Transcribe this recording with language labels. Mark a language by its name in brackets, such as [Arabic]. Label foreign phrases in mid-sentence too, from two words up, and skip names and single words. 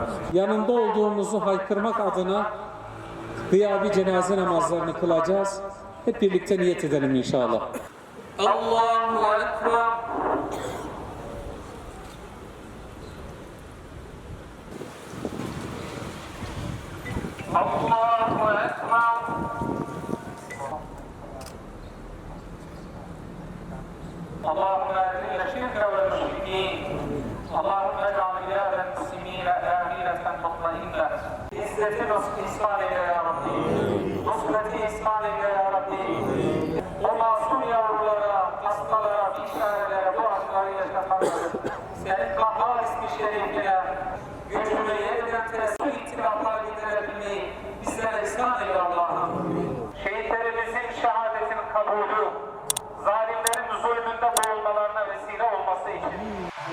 [Turkish] Yanında olduğumuzu haykırmak adına gıyabi cenaze namazlarını kılacağız. Hep birlikte niyet edelim inşallah. [Arabic] الله أكبر. الله أكبر. اللهم اذل الشرك والمشركين اللهم اجعل بلاد المسلمين آمنة مطمئنة عزة إسلام يا ربي نصرة إسلام يا ربي [Turkish] o masum yavrulara, hastalara, bişarelere bu acıları yaşatanları senin kahhar ismi şerifine gücünü yeniden teslim ittifaklar getirebilmeyi bizlere ihsan eyle Allah'ım. Şehitlerimizin şehadetinin kabulü zalimlerin zulmünde boğulmalarına vesile olması için